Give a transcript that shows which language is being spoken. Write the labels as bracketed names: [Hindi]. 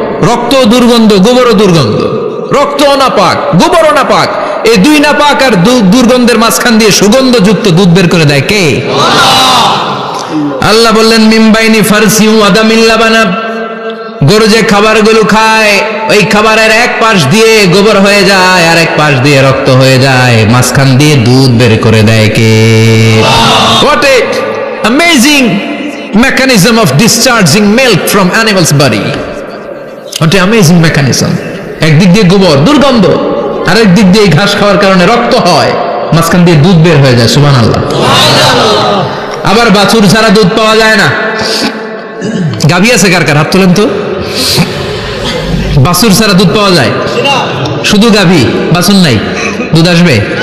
[Bangla] রক্ত দুর্গন্ধ, গোবরও দুর্গন্ধ। রক্ত নাপাক, গোবরও নাপাক, এই দুই নাপাক আর দুর্গন্ধের মাঝখান দিয়ে সুগন্ধযুক্ত দুধ বের করে দেয় কে? আল্লাহ বললেন [Arabic] মিমবাইনি ফারসি ওয়া দামিল লাবানা, [Bangla] গরু যে খাবারগুলো খায় ওই খাবারের এক পাশ দিয়ে গোবর হয়ে যায় আর এক পাশ দিয়ে রক্ত হয়ে যায়, মাঝখান দিয়ে দুধ বের করে দেয় কে? [English] What a amazing mechanism of discharging milk from animal's body. What a amazing mechanism. [Bangla] একদিক দিয়ে গোবর দুর্গন্ধ, আর একদিক দিয়ে ঘাস খাওয়ার কারণে রক্ত হয়, মাঝখান দিয়ে দুধ বের হয়ে যায়। সুবহানাল্লাহ। আবার বাছুর ছাড়া দুধ পাওয়া যায় না। গাভী আছে কার কার? হাত তোলেন তো। বাছুর ছাড়া দুধ পাওয়া যায়? শুধু গাভী, বাছুর নাই, দুধ আসবে?